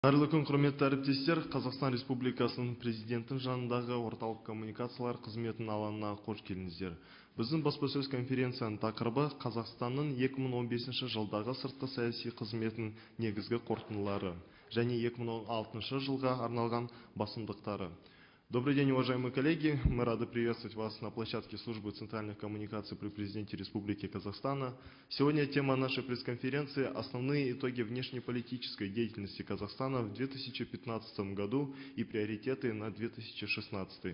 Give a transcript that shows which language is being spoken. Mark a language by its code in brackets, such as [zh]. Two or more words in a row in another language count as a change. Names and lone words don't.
[kk] Қайырлы күн, құрметті әріптестер. Қазақстан Республикасының президентінің жанындағы орталық коммуникациялар қызметінің алаңына қош келдіңіздер. Біздің баспасөз конференцияның тақырыбы Қазақстанның 2015 жылдағы сыртқы саяси қызметінің негізгі қорытындылары және 2016 жылға арналған басымдықтары. [ru] Добрый день, уважаемые коллеги. Мы рады приветствовать вас на площадке службы центральных коммуникаций при президенте Республики Казахстана. Сегодня тема нашей пресс-конференции – основные итоги внешнеполитической деятельности Казахстана в 2015 году и приоритеты на 2016.